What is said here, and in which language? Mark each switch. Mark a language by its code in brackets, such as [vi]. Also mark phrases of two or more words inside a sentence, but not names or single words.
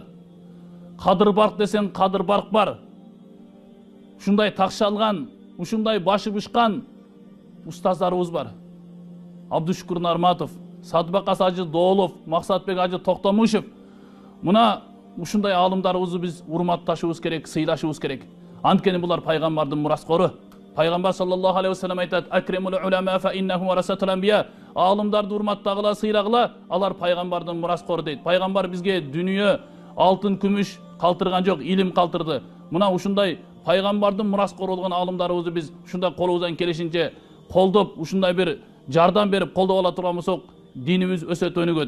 [ky] Кадыр барк десең кадыр барк бар. Ушундай такшалган, ушундай башы бышкан устаздарыбыз бар. Абдушкур Нарматов, Садбакас ажы Доолов, Максатбек ажы Токтомушев. Мына ушундай аалымдарыбызды биз урматташыбыз керек, сыйлашыбыз керек. Анткени булар пайгамбардын мураскору. Пайгамбар [ar] صلى الله عليه وسلم [ky] айтат: [ar] "أكرموا العلماء فإنه ورثة الأنبياء." [ky] Аалымдарды урматтагыла, сыйлагыла, алар пайгамбардын мураскору дейт. Пайгамбар бизге дүнүйө алтын, күмүш калтырган жок, илим калтырды. Мына ушундай пайгамбардын мураскору болгон аалымдарыбызды биз ушундай колубуздан келишинче колдоп, ушундай бир жардам берип колдоп ала турган болсок, динибиз өсөт, өнүгөт.